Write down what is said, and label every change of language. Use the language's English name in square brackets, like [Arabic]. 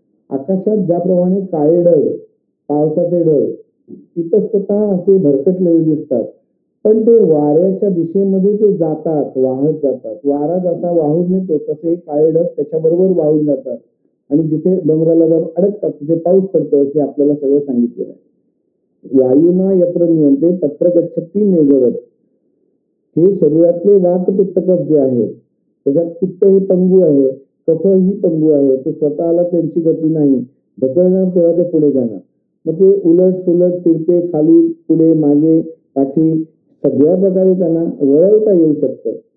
[Marathi] आकाशात ज्याप्रमाणे काळे ढग, पावसाचे ढग इतस्ततः असे भरकटलेले दिसतात, पण ते वाऱ्याच्या दिशेमध्ये ते जातात, वाहत जातात. वारा जसा वाहून नेतो तसे काळे ढग त्याच्याबरोबर वाहून जातात. आणि जिथे डोंगराला जाऊन अडकतात तिथे पाऊस पडतो असे आपल्याला सगळं सांगितलेलं आहे. [Sanskrit] वायुना यत्र नियंत्रे तत्र गच्छति मेघवत. [Marathi] हे शरीरातले वात पित्त कफ जे आहेत त्याच्यात पित्त हे पंगू आहे, कफ ही पंगू आहे. तो स्वतःला त्यांची गती नाही, ढकलणार तेव्हा ते पुढे जाणार. मग ते उलट सुलट तिरपे खाली पुढे मागे पाठी सगळ्या प्रकारे त्यांना वळवता येऊ शकतं.